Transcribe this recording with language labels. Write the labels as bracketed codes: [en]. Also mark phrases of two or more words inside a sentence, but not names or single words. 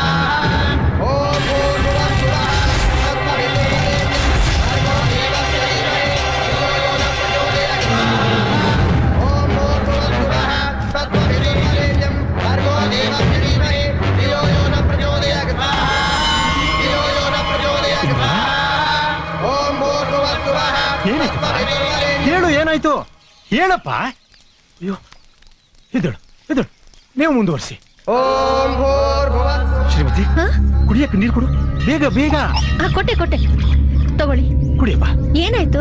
[sa] ॐ भूर्भुवः स्वः तत्सवितुर्वरेण्यं भर्गो देवस्य धीमहि धियो यो न प्रचोदयात् स्वाहा। ॐ भूर्भुवः स्वः तत्सवितुर्वरेण्यं भर्गो देवस्य धीमहि धियो यो न प्रचोदयात् स्वाहा। धियो यो न प्रचोदयात् स्वाहा। ॐ भूर्भुवः स्वः [kn] ಹೇಳು, ಏನಾಯ್ತು ಹೇಳಪ್ಪ. ಅಯ್ಯೋ, ಎದ್ದೇಳು ಎದ್ದೇಳು, ನೀವು ಮುಂದುವರಿಸಿ. [sa] ಓಂ ಭೂರ್ಭುವಃ. [kn] ಶ್ರೀಮತಿ, ಕುಡಿಯಕ್ಕೆ ನೀರು ಕೊಡು, ಬೇಗ ಬೇಗ. ಕೊಟ್ಟೆ ತಗೊಳ್ಳಿ, ಕುಡಿಯಪ್ಪ. ಏನಾಯ್ತು?